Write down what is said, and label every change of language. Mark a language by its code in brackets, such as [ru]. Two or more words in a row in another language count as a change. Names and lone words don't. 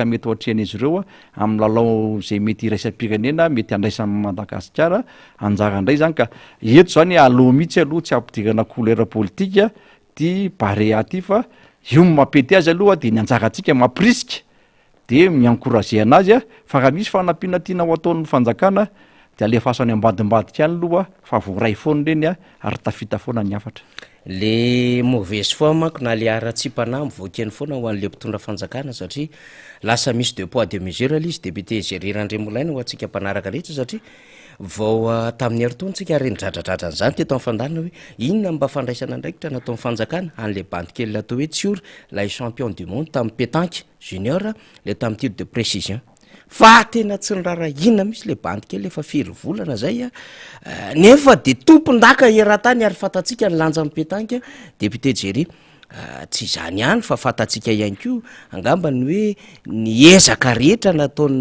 [mg] mety ohatrean'izy ireo a amin'ny lalao zay mety iraisam-pirenena mety andraisan'ny Madagasikara anjara indray zany ka eto zany aloha mihitsy aloha tsy ampidirana couleur politika ty barea ty fa io mampety azy aloha de ny anjarantsika mampirisika de miencourager anazy a fa raha misy fanampiana tiana ho ataon'ny fanjakana de alefa any ambadimbadika any aloha fa voaray foana reny a ary tafita foana ny afatra [fr] le mauvaise foi [mg] manko na le ara-tsipana mivoakeny foana ho an'le mpitondra fanjakana satria lasa misy [fr] deux poids deux mesures [mg] le izy député Géry Randrimolaina ho antsika mpanaraka rehetra satria vao tamin'ny heritaontsika rendradradratra an'izany teto amin'ny fandanina hoe inona mba fandraisana ndraikitra natao fanjakana an'le bandy kely atao hoe Tsior lay [fr] champion du monde [mg] tamin'ny pétanque junior le tamin'ny [fr] tir de précision [mg] fa tena tsy nirara inona misy le bandy kely efa firy volana zay a nefa de tompondaka eran-tany ary fatatsika ny lanja amin'ny pétanque député Géry tsy izany ihany fa fatatsika ihany ko angambany hoe ny ezaka rehetra nataon'ny